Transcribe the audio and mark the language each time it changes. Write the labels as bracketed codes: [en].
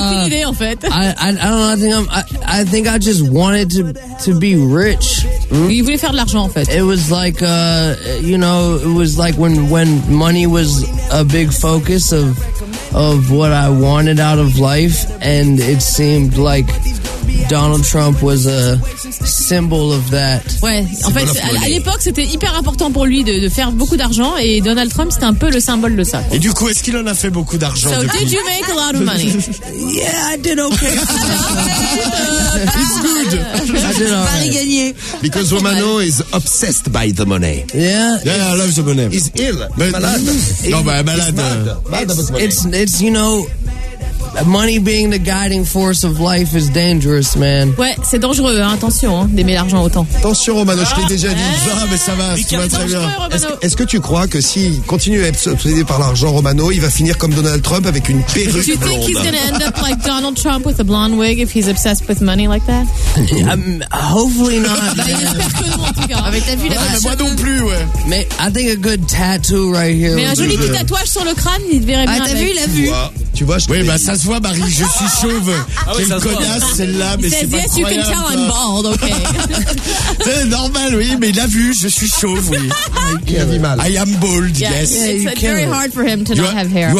[en] I think I just wanted to be rich. [fr] Mm? Il voulait faire de l'argent, en fait. [en] It was like it was like when money was a big focus of what I wanted out of life, and it seemed like Donald Trump was a symbol of that. [fr] Ouais, en fait, à l'époque, c'était hyper important pour lui de faire beaucoup d'argent, et Donald Trump, c'était un peu le symbole de ça. Et du coup, est-ce qu'il en a fait beaucoup d'argent? [en] So, did you make a lot of money? Yeah, I did okay. It's good. [fr] Paris gagné. [en] Because Romano is obsessed by the money. Yeah. Yeah, I love the money. He's ill. But malade. [fr] Non, bah, malade. [en] It's, you know... Money being the guiding force of life is dangerous, man. [fr] Ouais, c'est dangereux, hein, attention, hein, d'aimer l'argent autant. Attention, Romano, je t'ai déjà dit. Ah, ouais, mais ça va, ça va très bien. Est-ce que tu crois que s'il continue à être obsédé par l'argent, Romano, il va finir comme Donald Trump avec une perruque blonde? [en] Do you think he's gonna end up like Donald Trump with a blonde wig if he's obsessed with money like that? Hopefully not. [fr] J'espère que non, en tout cas. Avec ta vie, ouais, moi non plus, ouais. [en] Mais I think a good tattoo right here. [fr] Mais un joli petit tatouage sur le crâne, il te verrait bien. Ah, t'as vu, il a vu. Tu vois, je... Oui, bah ça se voit, Marie, je suis chauve. Ah ouais, quelle connasse, celle-là, mais c'est [en] yes, [fr] pas croyable. Il dit, [en] yes, you can tell I'm bald, ok. [fr] C'est normal, oui, mais il a vu, je suis chauve, oui. Il a dit mal. [en] I am bald, yeah, yes. Yeah, it's very hard for him to not have hair.